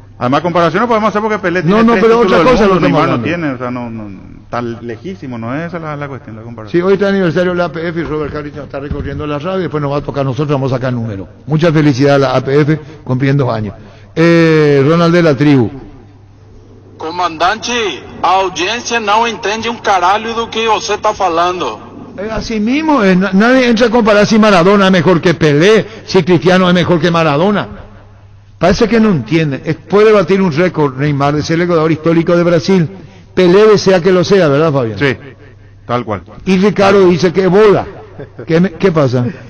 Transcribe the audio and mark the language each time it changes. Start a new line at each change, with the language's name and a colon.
Spanish: Además, comparaciones podemos hacer porque Pelé tiene No, pero otra cosa lo Neymar estamos no tiene, o sea, no tan lejísimo, no es esa la cuestión, la comparación. Sí, hoy está el aniversario de la APF y Robert Harris nos está recorriendo la radio y después nos va a tocar a nosotros, vamos a sacar número. Mucha felicidad a la APF cumpliendo 2 años. Ronald de la tribu.
Portuguese: Comandante, a audiência não entende caralho do que você está falando.
Spanish: Así mismo, nadie entra a comparar si Maradona es mejor que Pelé, si Cristiano es mejor que Maradona. Parece que no entienden. Puede batir un récord Neymar de ser el jugador histórico de Brasil. Pelé desea que lo sea, ¿verdad, Fabián? Sí, tal cual. Y Ricardo dice que bola. ¿Qué pasa?